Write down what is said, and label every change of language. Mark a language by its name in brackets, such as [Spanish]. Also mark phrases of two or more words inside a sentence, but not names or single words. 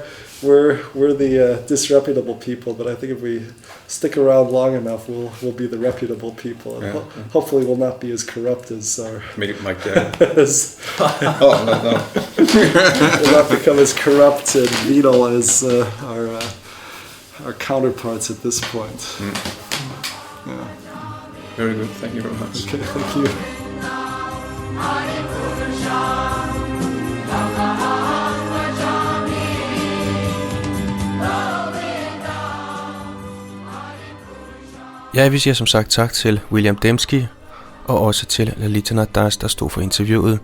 [English] We're the disreputable people, but I think if we stick around long enough, we'll be the reputable people, and hopefully we'll not be as corrupt as our Mike Jagger. No. We'll not become as corrupt and venal as our counterparts at this point. Yeah. Very good. Thank you very much. Okay, thank you. [Danish] Jeg vil sige som sagt tak til William Dembski, og også til Lalita Das, der stod for interviewet.